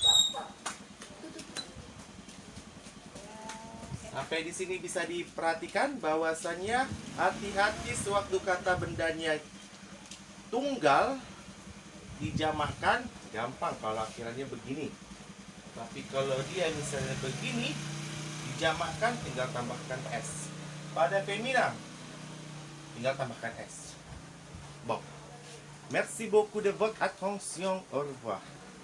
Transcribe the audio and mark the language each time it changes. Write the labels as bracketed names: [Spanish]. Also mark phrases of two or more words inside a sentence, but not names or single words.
[Indonesian] Sampai di sini bisa diperhatikan bahwasannya hati-hati sewaktu kata bendanya tunggal dijamakkan gampang kalau akhirannya begini. Tapi kalau dia misalnya begini dijamakkan tinggal tambahkan S. Pada femina tinggal tambahkan S. Bon. [French] Merci beaucoup de votre attention. Au revoir.